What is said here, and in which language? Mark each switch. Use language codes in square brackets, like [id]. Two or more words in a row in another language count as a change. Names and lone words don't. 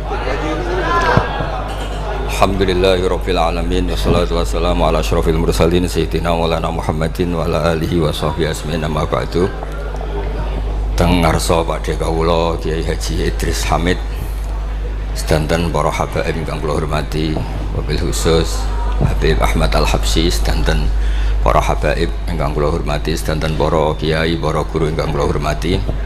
[ar] الحمد لله رب العالمين والصلاة والسلام على أشرف المرسلين سيدنا مولانا محمد وعلى آله وصحبه أجمعين أما بعد. [jv] Teng ngarsa Pakde kawula Kiai Haji Idris Hamid sedanten para habaib ingkang kula hormati, wabil khusus Habib Ahmad Al-Habsyi sedanten para habaib ingkang kula hormati, sedanten para kiai, para guru ingkang kula hormati.